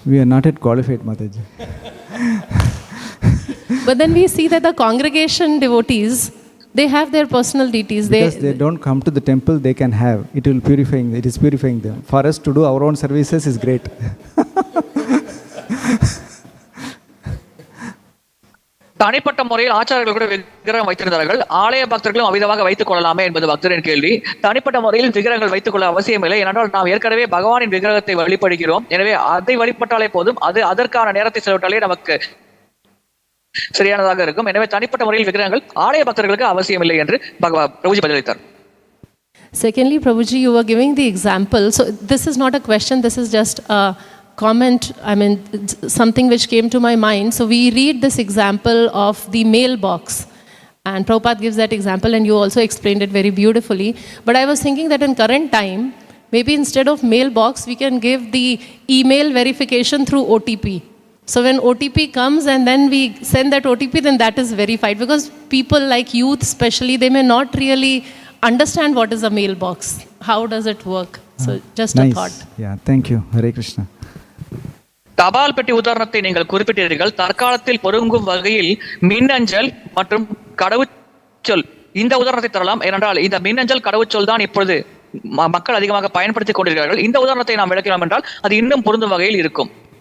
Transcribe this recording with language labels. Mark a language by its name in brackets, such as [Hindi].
[English] We are not yet qualified, Mataji. But then we see that the congregation devotees, they have their personal deities. Because they don't come to the temple, they can have. It is purifying them. For us to do our own services is great. [Tamil] தனிப்பட்ட முறையில் ஆச்சாரர்கள் கூட விக்கிரகம் வைத்திருந்தார்கள். ஆலய பக்தர்களும் அவிதமாக வைத்துக் கொள்ளலாமே என்பது பக்தரின் கேள்வி. தனிப்பட்ட முறையில் விக்கிரகங்கள் வைத்துக் கொள்ள அவசியம் இல்லை. ஏனென்றால் நாம் ஏற்கனவே பகவானின் விக்கிரகத்தை வழிபடுகிறோம். எனவே அதை வழிபட்டாலே போதும். அதற்கான நேரத்தை செலவிட்டாலே நமக்கு சரியானதாக இருக்கும். எனவே தனிப்பட்ட முறையில் விக்கிரகங்கள் ஆலய பக்தர்களுக்கு அவசியம் இல்லை என்று பிரபுஜி பதிலளித்தார். [English] Secondly, Prabhuji, you were giving the example. So this is not a question, this is just a comment, something which came to my mind. So we read this example of the mailbox, and Prabhupada gives that example, and you also explained it very beautifully. But I was thinking that in current time, maybe instead of mailbox, we can give the email verification through OTP. So when OTP comes and then we send that OTP, then that is verified, because people like youth especially, they may not really understand what is a mailbox. How does it work? So just a thought. Yeah, thank you. Hare Krishna. [Tamil] தபால் பெட்டி உதாரணத்தை நீங்கள் குறிப்பிட்டீர்கள். தற்காலத்தில் பொருந்தும் வகையில் மின்னஞ்சல் மற்றும் கடவுச்சொல், இந்த உதாரணத்தை தரலாம். ஏனென்றால் இந்த மின்னஞ்சல் கடவுச்சொல் தான் இப்பொழுது மக்கள் அதிகமாக பயன்படுத்திக் கொண்டிருக்கிறார்கள். இந்த உதாரணத்தை நாம் விளக்கலாம் என்றால் அது இன்னும் பொருந்தும் வகையில் இருக்கும்.